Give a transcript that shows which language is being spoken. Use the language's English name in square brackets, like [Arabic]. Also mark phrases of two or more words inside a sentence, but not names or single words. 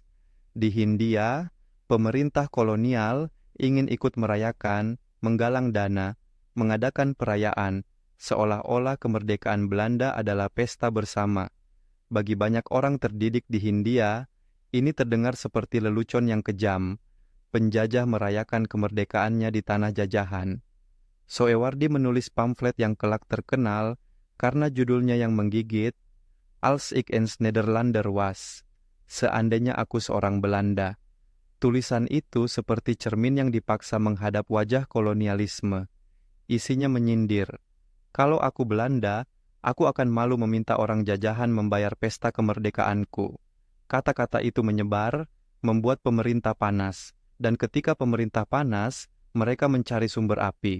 [Indonesian] Di Hindia, pemerintah kolonial ingin ikut merayakan, menggalang dana, mengadakan perayaan, seolah-olah kemerdekaan Belanda adalah pesta bersama. Bagi banyak orang terdidik di Hindia, ini terdengar seperti lelucon yang kejam. Penjajah merayakan kemerdekaannya di tanah jajahan. Soewardi menulis pamflet yang kelak terkenal karena judulnya yang menggigit, [Dutch] Als ik een Nederlander was, [Indonesian] seandainya aku seorang Belanda. Tulisan itu seperti cermin yang dipaksa menghadap wajah kolonialisme. Isinya menyindir, kalau aku Belanda, aku akan malu meminta orang jajahan membayar pesta kemerdekaanku. Kata-kata itu menyebar, membuat pemerintah panas, dan ketika pemerintah panas, mereka mencari sumber api.